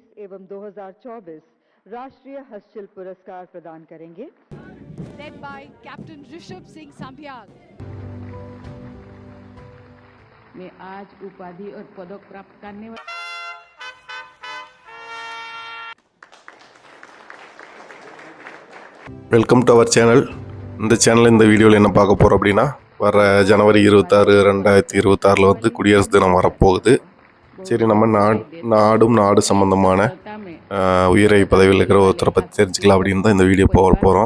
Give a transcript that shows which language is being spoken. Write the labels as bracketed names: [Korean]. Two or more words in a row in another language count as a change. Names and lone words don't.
[Hindi] एवं 2024 राष्ट्रीय हस्तशिल्प पुरस्कार प्रदान करेंगे। [English] Led by Captain Rishabh Singh Sambyal. [Hindi] मैं आज उपाधि और पदक प्राप्त करने वाले [English] Welcome to our channel. [Tamil] இந்த சேனல் இந்த வீடியோவில் என்ன பார்க்க போகிறோம் அப்படின்னா, வர ஜனவரி 26, 2026 வந்து குடியரசு தினம் வரப்போகுது. சரி, நம்ம நாடு சம்பந்தமான உயரிய பதவியில் இருக்கிற ஒருத்தரை பற்றி தெரிஞ்சுக்கலாம் அப்படின்னு தான் இந்த வீடியோ போக போகிறோம்.